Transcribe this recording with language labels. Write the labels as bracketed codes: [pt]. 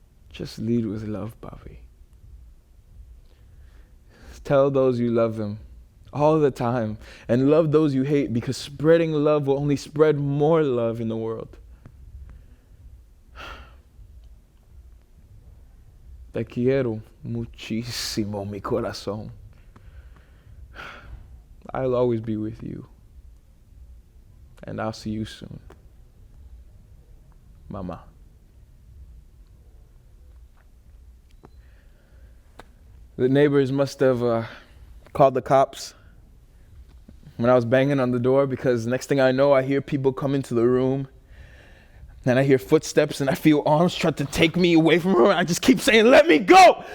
[en] Just lead with love, Bobby. Tell those you love them all the time, and love those you hate, because spreading love will only spread more love in the world. [es] Te quiero muchísimo, mi corazón. [en] I'll always be with you, and I'll see you soon. Mama. The neighbors must have called the cops when I was banging on the door, because next thing I know, I hear people come into the room, and I hear footsteps, and I feel arms try to take me away from her, and I just keep saying, let me go!